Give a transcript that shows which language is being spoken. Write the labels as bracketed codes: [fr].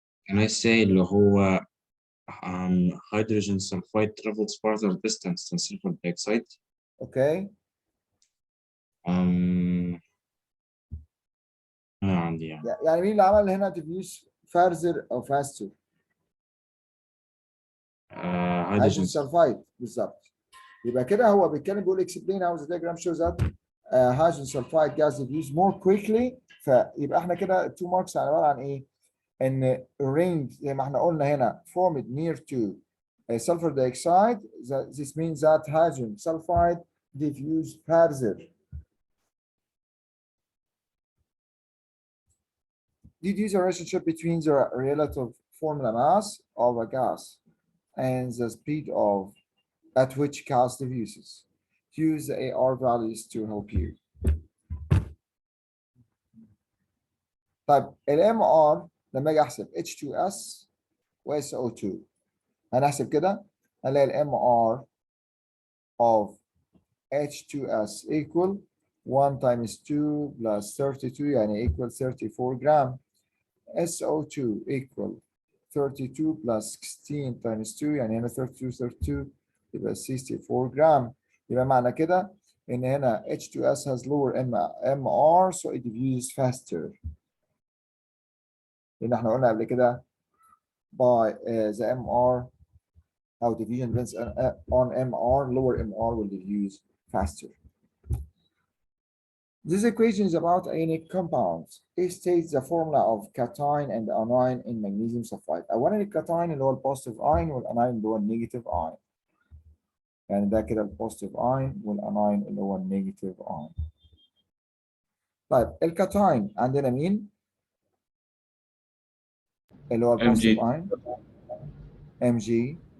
[en] Can I say [ar] اللي هو [en] hydrogen sulfide travels farther distance than sulfur dioxide? Okay. [ar] أنا عندي يعني يعني مين اللي عمل هنا [en] diffuse further [ar] أو faster؟ hydrogen [en] hydrogen sulfide [ar] بالظبط. يبقى كده هو بيتكلم بيقول [en] explain how the diagram shows that hydrogen sulfide gas diffuse more quickly. [ar] فيبقى احنا كده 2 marks عباره عن ايه؟ ان ring زي ما احنا قلنا هنا [en] formed near to sulfur dioxide. This means that hydrogen sulfide diffuse further. Deduce a relationship between the relative formula mass of a gas and the speed at which gas diffuses. Use the AR values to help you. [ar] طيب ال MR لما اجي احسب H2S و SO2 هنحسب كده هنلاقي ال MR [en] of H2S equal 1 times 2 plus 32 يعني equal 34 gram. [ar] SO2 equal 32 plus 16 times 2 يعني هنا 32 يبقى 64 جرام. يبقى معنى كده إن هنا [en] H2S has lower MR so it diffuses faster. [ar] لأن احنا قلنا قبل كده [en] by the MR أو diffusion depends on MR, lower MR will diffuse faster. This equation is about ionic compounds. It states the formula of cation and anion in magnesium sulfide. [ar] أولا الكاتاين اللي هو البوزيتيف اين والاناين اللي هو النيجاتيف اين. يعني ده كده البوزيتيف اين والاناين اللي هو النيجاتيف اين. طيب الكاتاين عندنا مين؟ اللي هو البوزيتيف اين Mg.